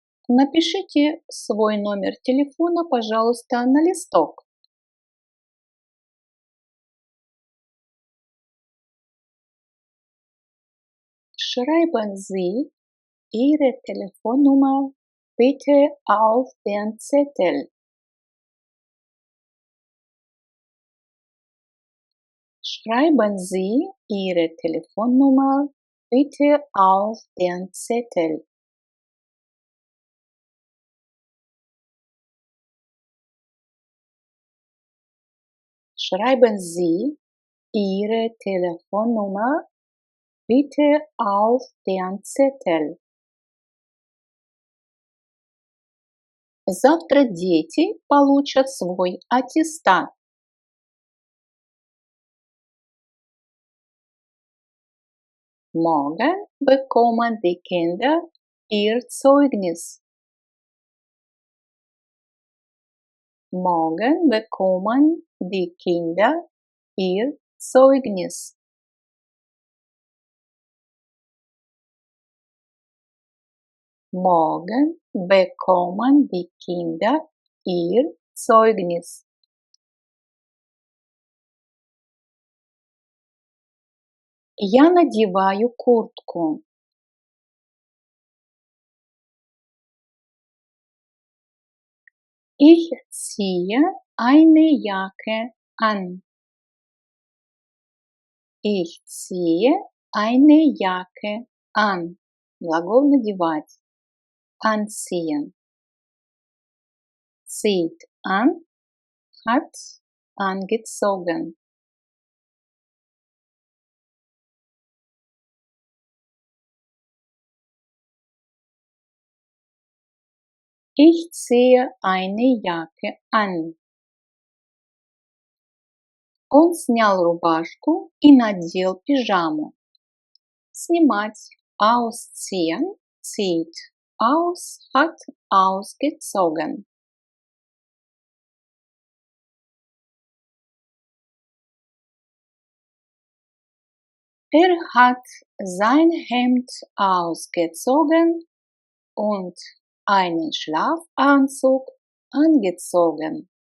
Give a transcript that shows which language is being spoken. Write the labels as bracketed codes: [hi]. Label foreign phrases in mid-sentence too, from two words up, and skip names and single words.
[ru] Напишите свой номер телефона, пожалуйста, на листок. [de] Schreiben Sie Ihre Telefonnummer bitte auf den Zettel. Schreiben Sie Ihre Telefonnummer bitte auf den Zettel. Schreiben Sie Ihre Telefonnummer bitte auf den Zettel. [ru] Завтра дети получат свой аттестат. [de] Morgen bekommen die Kinder ihr Zeugnis. Morgen bekommen die Kinder ihr Zeugnis. Morgen bekommen die Kinder ihr Zeugnis. [ru] Я надеваю куртку. [de] Ich ziehe eine Jacke an. Ich ziehe eine Jacke an. [ru] Глагол надевать. [de] Anziehen. Zieht an, hat angezogen. Ich ziehe eine Jacke an. [ru] Он снял рубашку и надел пижаму. Снимать. [de] Ausziehen. Zieht. Aus. Hat ausgezogen. Er hat sein Hemd ausgezogen und einen Schlafanzug angezogen.